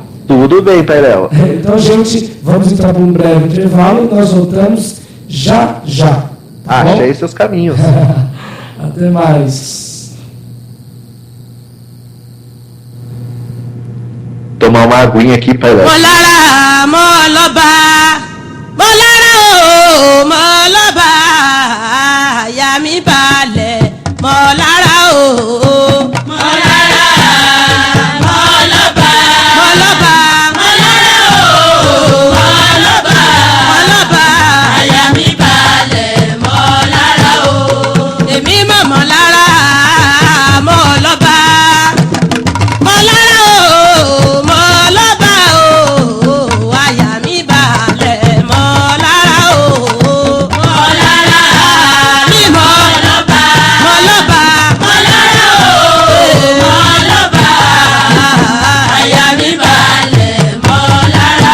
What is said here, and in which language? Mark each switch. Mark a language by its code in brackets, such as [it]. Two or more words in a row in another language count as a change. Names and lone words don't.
[pt] Tudo bem, Pairel. Então, gente, vamos entrar para um breve intervalo e nós voltamos já. Achei seus caminhos. Até mais. Tomar uma aguinha aqui, Pairel. [yo] Molara, moloba, molara, moloba, yami balẹ̀, molara, molara, moloba, moloba, molara, moloba, yami balẹ̀, molara, èmi mọ̀ molara, moloba, molara, moloba, àyà mi balẹ̀, molara, molara, mi moloba, moloba, molara, moloba, àyà mi balẹ̀, molara.